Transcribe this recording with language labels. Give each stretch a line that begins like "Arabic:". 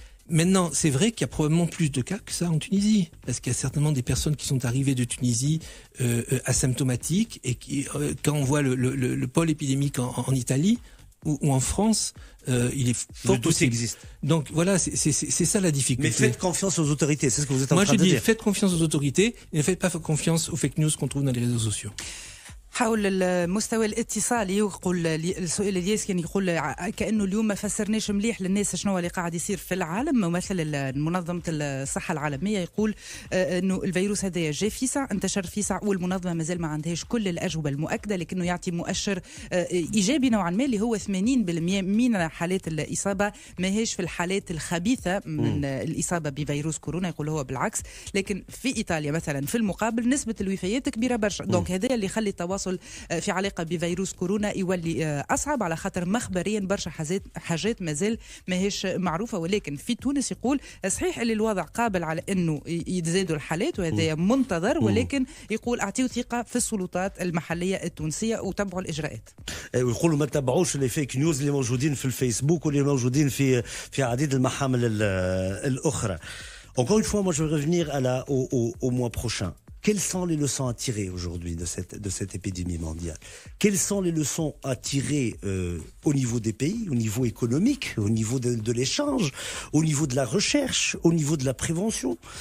French: Maintenant, c'est vrai qu'il y a probablement plus de cas que ça en Tunisie, parce qu'il y a certainement des personnes qui sont arrivées de Tunisie asymptomatiques, et qui, quand on voit le pôle épidémique en Italie ou en France, il est fort possible. Existe. Donc voilà, c'est ça la difficulté. Mais faites confiance aux autorités, c'est ce que vous êtes en train de dire. Moi je dis, faites confiance aux autorités et ne faites pas confiance aux fake news qu'on trouve dans les réseaux sociaux.
Arabic: حول المستوى الاتصالي، يقول السؤال الياس كان يقول كأنه اليوم ما فسرناش مليح للناس شنو اللي قاعد يصير في العالم. ممثل منظمة الصحة العالمية يقول انه الفيروس هذا جاء فيسع، انتشر فيسع، والمنظمة مازال ما عندهاش كل الأجوبة المؤكدة، لكنه يعطي مؤشر إيجابي نوعا ما اللي هو 80% من حالات الإصابة ما هيش في الحالات الخبيثة من الإصابة بفيروس كورونا. يقول هو بالعكس، لكن في إيطاليا مثلا في المقابل نسبة الوفيات كبيرة برشا. دونك هذا اللي يخلي التواصل في علاقة بفيروس كورونا يولي أصعب، على خاطر مخبريا برشا حاجات مازال ماهيش معروفة. ولكن في تونس يقول صحيح اللي الوضع قابل على أنه يتزادوا الحالات وهذا منتظر، ولكن يقول أعطيوا ثقة في السلطات المحلية التونسية وتبعوا الإجراءات. ويقولوا ما تتبعوش لي فيك نيوز اللي موجودين في الفيسبوك واللي موجودين في عديد المحامل الأخرى.
French: Encore une fois, moi je veux revenir au mois prochain. Quelles sont les leçons à tirer aujourd'hui de cette épidémie mondiale? Quelles sont les leçons à tirer au niveau des pays, au niveau économique, au niveau de l'échange, au niveau de la recherche, au niveau de la prévention?